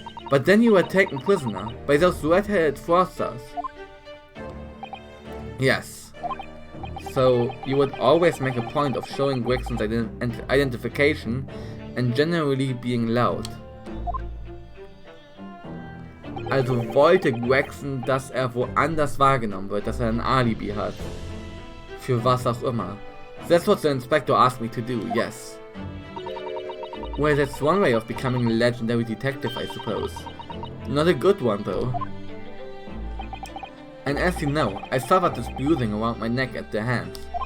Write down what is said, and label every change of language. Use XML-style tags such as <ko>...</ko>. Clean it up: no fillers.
<en>But then you were taken prisoner by those red-headed fraudsters. Yes. So you would always make a point of showing Gregson's identification and generally being loud.</en> <de>Also wollte Gregson, dass woanders wahrgenommen wird, dass ein Alibi hat. Für was auch immer.</de> <en>That's what the inspector asked me to do, yes. Well, that's one way of becoming a legendary detective, I suppose. Not a good one, though. And as you know, I suffered this bruising around my neck at their hands.</en>